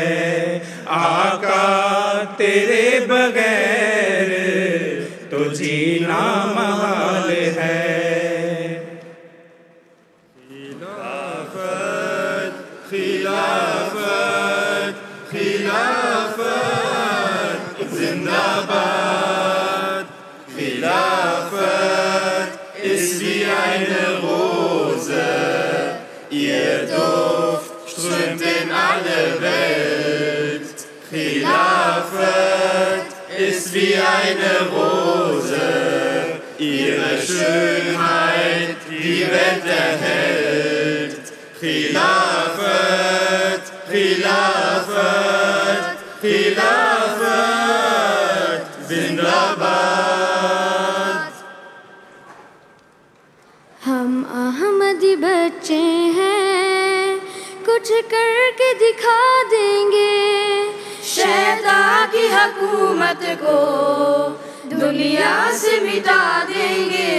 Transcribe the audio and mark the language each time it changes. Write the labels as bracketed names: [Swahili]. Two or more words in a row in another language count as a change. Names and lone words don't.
[Urdu] آقا تیرے بغیر تو جینا محال ہے. خلافت خلافت خلافت زندہ باد، خلافت [German] ist wie eine Rose, ihr Duft strömt in alle Welt. Khilafat ist wie eine Rose, ihre Schönheit die Welt erhält. [Urdu] خلافت، خلافت، خلافت، زندہ باد. ہم احمدی بچے ہیں، کچھ کر کے دکھا دیں گے، شیطان کی حکومت کو دنیا سے مٹا دیں گے.